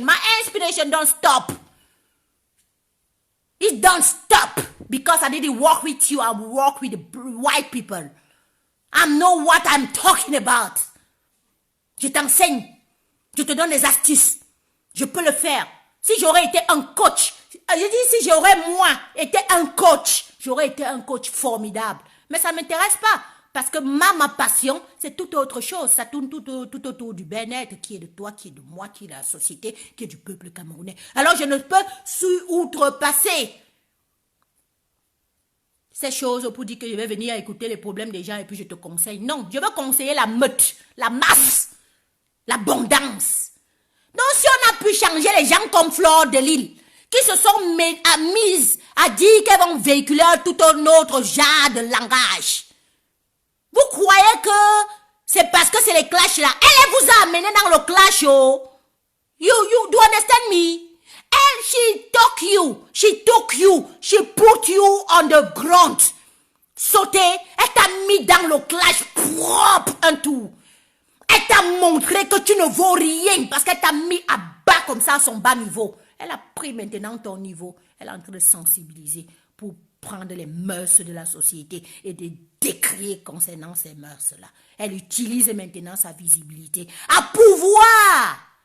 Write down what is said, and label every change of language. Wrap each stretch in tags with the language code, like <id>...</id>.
<en>My inspiration don't stop. It don't stop. Because I didn't work with you. I work with the white people. I know what I'm talking about.</en> <fr>Je t'enseigne. Je te donne des astuces. Je peux le faire. Si j'aurais été un coach, je dis si j'aurais moi été un coach, j'aurais été un coach formidable. Mais ça ne m'intéresse pas. Parce que ma passion, c'est tout autre chose. Ça tourne tout autour du bien-être qui est de toi, qui est de moi, qui est de la société, qui est du peuple camerounais. Alors je ne peux outrepasser ces choses pour dire que je vais venir écouter les problèmes des gens et puis je te conseille. Non, je veux conseiller la meute, la masse, l'abondance. Donc si on a pu changer les gens comme Fleur de Lille, qui se sont mises à dire qu'elles vont véhiculer tout un autre genre de langage, vous croyez que c'est parce que c'est les clashs là? Elle vous a amené dans le clash, oh.</fr> <en>You do understand me? And she took you, she put you on the ground.</en> <fr>Sauté, elle t'a mis dans le clash propre un tout. Elle t'a montré que tu ne vaux rien parce qu'elle t'a mis à bas comme ça à son bas niveau. Elle a pris maintenant ton niveau. Elle est en train de sensibiliser pour prendre les mœurs de la société et de décrier concernant ces mœurs-là. Elle utilise maintenant sa visibilité à pouvoir</fr>